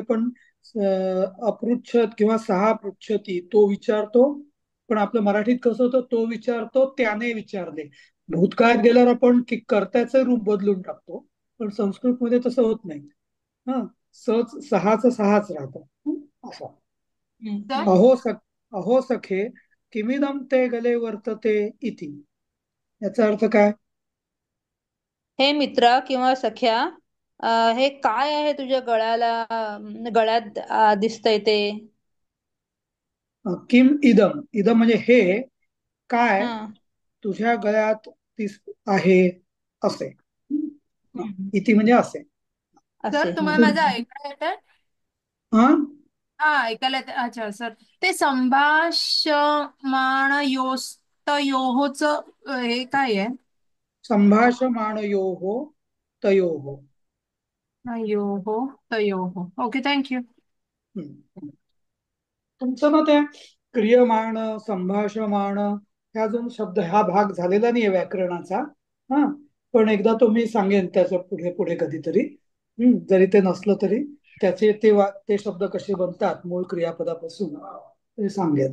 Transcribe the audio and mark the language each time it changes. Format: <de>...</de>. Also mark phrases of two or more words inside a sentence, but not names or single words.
<mr>पण अपृच्छत किंवा सहा पृच्छती, तो विचारतो. पण आपलं मराठीत कसं होतं, तो विचारतो, त्याने विचारले. भूतकाळात गेल्यावर आपण कर्त्याचं रूप बदलून टाकतो, पण संस्कृतमध्ये तसं होत नाही. हा, सहाच सहाच राहतं. असं. सर</mr> <sa>अहो सख अहो सखे किमिदम ते गले वर्तते इति.</sa> <mr>याचा अर्थ काय? हे मित्रा किंवा सख्या, हे काय आहे तुझ्या गळ्यात दिसतंय ते?</mr> <sa>किम इदम,</sa> <mr>इदम म्हणजे हे, काय हा. तुझ्या गळ्यात दिस आहे, असे. हा, हम्म. इति म्हणजे असे. सर सर हा. तुम्हाला माझं ऐकायला येतंय? हा, हा, ऐकायला येतंय. अच्छा सर, ते संभाषमाणयोस्तयोःच हे काय आहे?</mr> <sa>संभाषमाणयोः तयोः. योः तयोः.</sa> <en>OK, thank you. हम्म.</en> <mr>तुमचं ना त्या क्रियमाण, संभाषमाण, ह्या अजून शब्द, हा भाग झालेला नाहीये व्याकरणाचा. हा, पण एकदा तो मी सांगेन त्याच्या पुढे पुढे कधीतरी. जरी ते नसलं तरी त्याचे ते शब्द कसे बनतात मूळ क्रियापदापासून, ते सांगेन.</mr>